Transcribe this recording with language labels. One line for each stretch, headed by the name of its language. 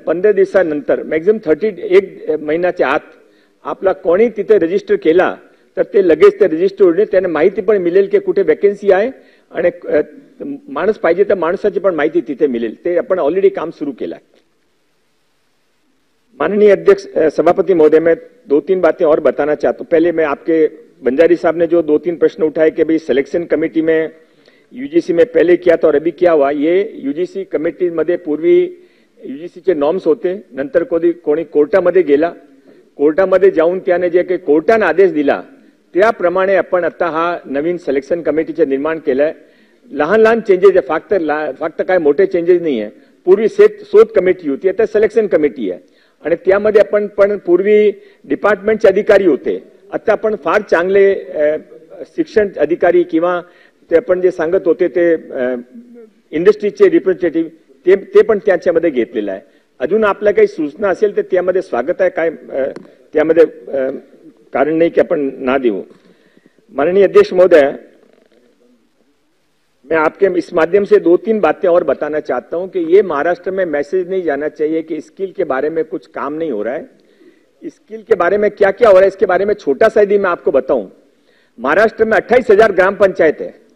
Marathi: 15 दिवसानंतर मॅक्झिमम 31 महिन्याच्या आत आपला कोणी तिथे रजिस्टर केला तर ते लगेच ते रजिस्टर होईल. त्यांना माहिती पण मिळेल की कुठे वॅकन्सी आहे आणि माणूस पाहिजे तर माणसाची पण माहिती तिथे मिळेल. ते आपण ऑलरेडी काम सुरू केलं आहे.
Hindi: माननीय अध्यक्ष सभापति महोदय, मैं 2-3 बातें और बताना चाहता हूँ. पहले मैं आपके बंजारी साहब ने जो 2-3 प्रश्न उठाए कि भाई सिलेक्शन कमिटी में यूजीसी में पहले किया था और अभी क्या हुआ,
Marathi: ये यूजीसी कमिटी मध्ये पूर्वी यूजीसीचे नॉर्म्स होते. नंतर कोणी कोर्टामध्ये गेला, कोर्टामध्ये जाऊन त्याने जे काही कोर्टाने आदेश दिला त्याप्रमाणे आपण आता हा नवीन सिलेक्शन कमिटीचे निर्माण केलंय. लहान लहान चेंजेस आहे, फक्त काय मोठे चेंजेस नाही आहे. पूर्वी शोध कमिटी होती, आता सिलेक्शन कमिटी आहे. आणि त्यामध्ये आपण पण पूर्वी डिपार्टमेंटचे अधिकारी होते, आता आपण फार चांगले शिक्षण अधिकारी किंवा ते आपण जे सांगत होते ते इंडस्ट्रीचे रिप्रेझेंटेटिव्ह ते पण त्याच्यामध्ये घेतलेलं आहे. अजून आपल्या काही सूचना असेल तर त्यामध्ये स्वागत आहे, काय त्यामध्ये कारण नहीं कि अपन ना देव.
Hindi: माननीय अध्यक्ष महोदय, मैं आपके इस माध्यम से 2-3 बातें और बताना चाहता हूं कि ये महाराष्ट्र में मैसेज नहीं जाना चाहिए कि स्किल के बारे में कुछ काम नहीं हो रहा है. स्किल के बारे में क्या क्या हो रहा है इसके बारे में छोटा सा यदि मैं आपको बताऊं, महाराष्ट्र में 28,000 ग्राम पंचायत है.